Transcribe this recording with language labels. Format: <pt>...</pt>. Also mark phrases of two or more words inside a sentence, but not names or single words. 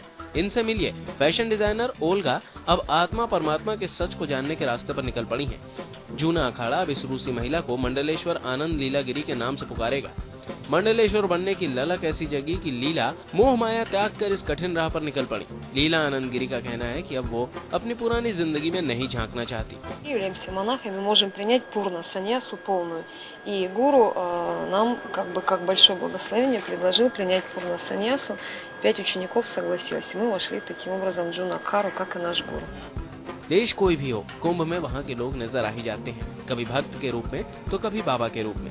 <hi>इनसे मिलिए</hi> <en>fashion designer</en> <hi>ओल्गा अब आत्मा परमात्मा के सच को जानने के रास्ते पर निकल पड़ी हैं। जूना अखाड़ा अब इस रूसी महिला को मंडलेश्वर आनंद लीलागिरी के नाम से पुकारेगा। मंडलेश्वर बनने की ललक ऐसी जगी कि लीला मोह माया त्याग कर इस कठिन राह पर निकल पड़ी। लीला आनंद गिरी का कहना है कि अब वो अपनी पुरानी जिंदगी में नहीं झांकना चाहती।</hi> <ru>Являемся монахами, можем принять пурна саньясу полную. И гуру нам как большое благословение предложил принять пурна саньясу. 5 учеников согласилось. Мы вошли таким образом в джунакару, как и наш гуру.</ru> <hi>देश कोई भी हो, कुंभ में वहाँ के लोग नजर आ ही जाते हैं, कभी भक्त के रूप में तो कभी बाबा के रूप में।</hi>